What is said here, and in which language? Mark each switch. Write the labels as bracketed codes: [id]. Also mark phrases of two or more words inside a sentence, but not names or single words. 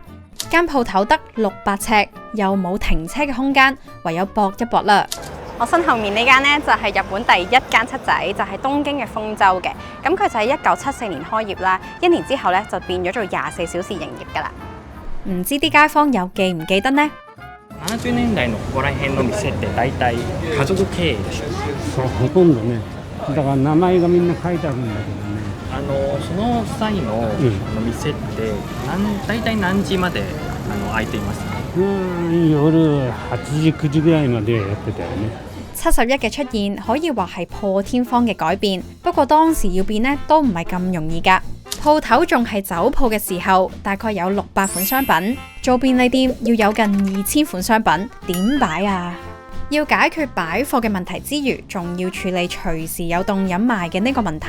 [yue] 間鋪頭得600尺，又冇停車嘅空間，唯有搏一搏啦。我身後面呢間呢，就係日本第一間七仔，就係東京嘅豐洲嘅。咁佢就喺1974年開業啦，1年之後呢，就變咗做24小時營業噶啦。唔知啲街坊有記唔記得呢 [ja] ？70年代のここら辺の店って大体家族経営でしょ。そう、ほとんどね。だから名前がみんな書いてあるんだけどね。その際の店って大體何時まで開いていますか？夜8時9時ぐらいまでやってたよね。 [yue] 71 嘅出現可以話係破天荒嘅改變，不過當時要變呢都唔係咁容易㗎。鋪頭仲係酒鋪嘅時候，大概有600款商品。做便利店要有近2000款商品，點擺啊？要解決擺貨嘅問題之餘，仲要處理隨時有凍飲賣嘅呢個問題。